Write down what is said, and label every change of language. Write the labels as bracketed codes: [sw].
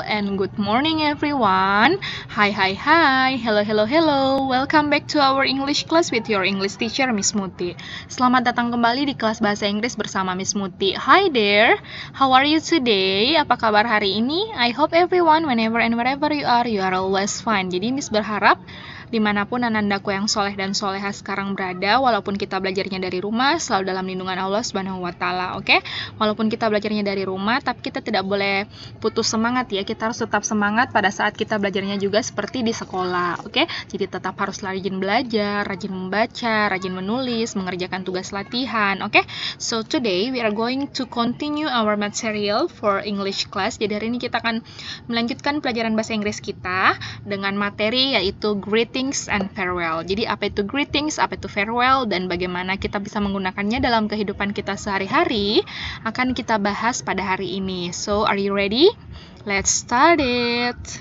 [en] And good morning everyone. Hi. Hello. Welcome back to our English class with your English teacher Miss Muti. [id] Selamat datang kembali di kelas bahasa Inggris bersama Miss Muti. [en] Hi there. How are you today? [id] Apa kabar hari ini? [en] I hope everyone whenever and wherever you are always fine. [id] Jadi Miss berharap dimanapun anandaku yang soleh dan soleha sekarang berada, walaupun kita belajarnya dari rumah, selalu dalam lindungan Allah Subhanahu wa Ta'ala, oke? Walaupun kita belajarnya dari rumah, tapi kita tidak boleh putus semangat ya. Kita harus tetap semangat pada saat kita belajarnya juga seperti di sekolah, oke? Jadi tetap harus rajin belajar, rajin membaca, rajin menulis, mengerjakan tugas latihan, oke? [en] So today we are going to continue our material for English class. [id] Jadi hari ini kita akan melanjutkan pelajaran bahasa Inggris kita dengan materi yaitu [en] greetings and farewell. [id] Jadi apa itu greetings, apa itu farewell, dan bagaimana kita bisa menggunakannya dalam kehidupan kita sehari-hari akan kita bahas pada hari ini. [en] So, are you ready? Let's start it.